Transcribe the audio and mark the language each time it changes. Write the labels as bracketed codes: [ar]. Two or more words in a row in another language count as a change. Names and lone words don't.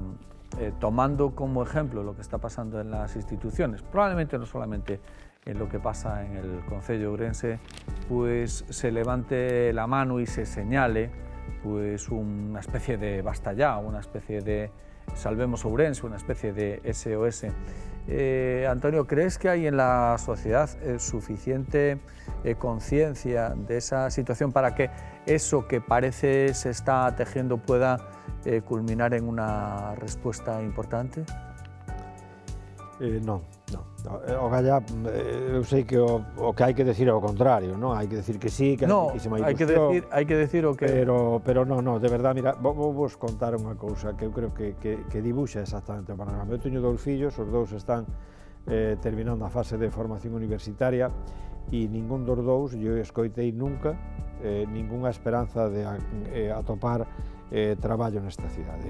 [es] tomando como ejemplo lo que está pasando en las instituciones, probablemente no solamente en lo que pasa en el Concello de Ourense, pues se levante la mano y se señale pues una especie de basta ya, una especie de Salvemos Ourense, una especie de SOS. Antonio, ¿crees que hay en la sociedad suficiente conciencia de esa situación para que eso que parece se está tejiendo pueda culminar en una respuesta importante? [gl] Non. O galla, eu sei que o que hai que decir é o contrario, non? Hai que decir que sí, que hai moitísima ilusión. Hai que decir o que... Pero non, de verdad, mira, vos contar unha cousa que eu creo que dibuxa exactamente o panorama. Eu teño 2 fillos, os 2 están terminando a fase de formación universitaria e ningún dos 2 eu escoitei nunca ningunha esperanza de atopar traballo nesta cidade.